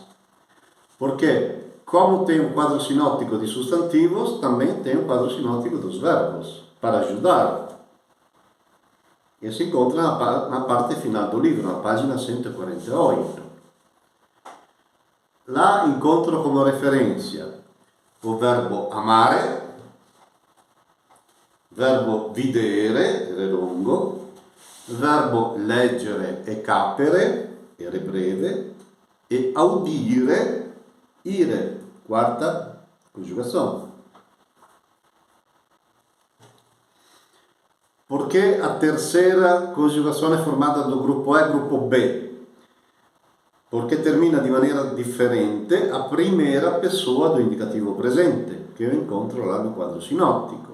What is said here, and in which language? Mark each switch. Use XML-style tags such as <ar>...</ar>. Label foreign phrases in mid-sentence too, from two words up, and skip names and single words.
<pt>Porque, como tem um quadro sinóptico de substantivos, também tem um quadro sinóptico dos verbos, para ajudar. E se encontra na parte final do livro, na página 148. Lá encontro como referência o verbo amare, verbo videre, era lungo, verbo leggere e capere, era breve, e</pt> <la>audire, ire,</la> <pt>quarta conjugação. Porque a terceira conjugação é formada do grupo E e grupo B? Porque termina de maneira diferente a primeira pessoa do indicativo presente, que eu encontro lá no quadro sinóptico.</pt>